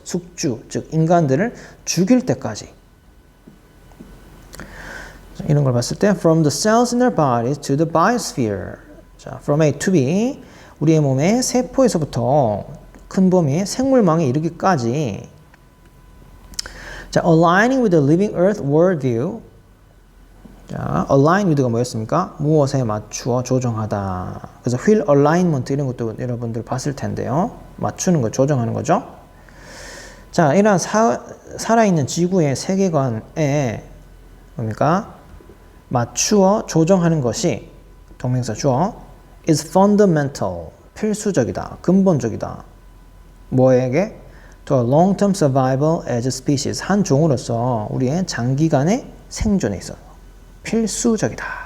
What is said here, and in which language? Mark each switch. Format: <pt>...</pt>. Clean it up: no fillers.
<ko>숙주, 즉 인간들을 죽일 때까지. 자, 이런 걸 봤을 때</ko> <en>from the cells in our bodies to the biosphere. 자, from A to B.</en> <ko>우리의 몸의 세포에서부터 큰 범위 생물망에 이르기까지.</ko> <en>자, aligning with the living earth worldview. 자, align with가</en> <ko>뭐였습니까? 무엇에 맞추어 조정하다. 그래서 wheel alignment 이런 것도 여러분들 봤을 텐데요. 맞추는 거, 조정하는 거죠. 자, 이러한 살아있는 지구의 세계관에 뭡니까? 맞추어 조정하는 것이 동명사 주어 is fundamental, 필수적이다, 근본적이다. 뭐에게?</ko> <en>To a long-term survival as a species.</en> <ko>한 종으로서 우리의 장기간의 생존에 있어서 필수적이다.</ko>